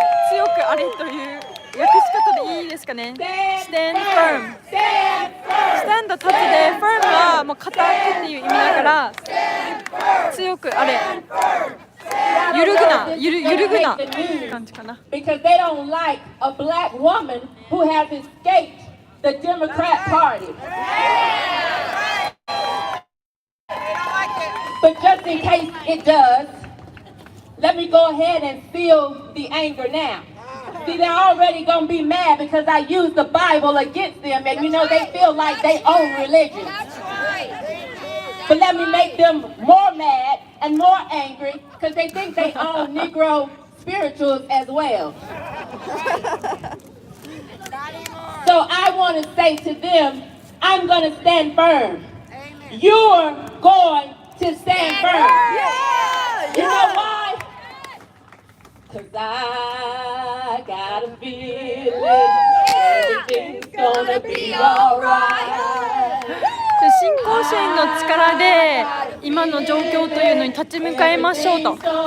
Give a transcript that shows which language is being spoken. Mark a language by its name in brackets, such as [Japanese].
[Japanese] 強くあれという訳し方でいいですかね。 [English] Stand firm。 [Japanese] stand 立つで firm はもう固くっていう意味だから強くあれ。揺るぐな、揺るぐなって感じかな。 [English] Because they don't like a black woman who has escaped the Democrat Party. But just in case it does, let me go ahead and feel the anger now. See, they're already going to be mad because I used the Bible against them, and you know, they feel like they own religion. But let me make them more mad and more angry because they think they own Negro spirituals as well. So I want to say to them, I'm going to stand firm. You're going to stand firm. You know why? Because I got a feeling everything's going to be all right. [Japanese] 信仰支援の力で今の状況というのに立ち向かいましょうと。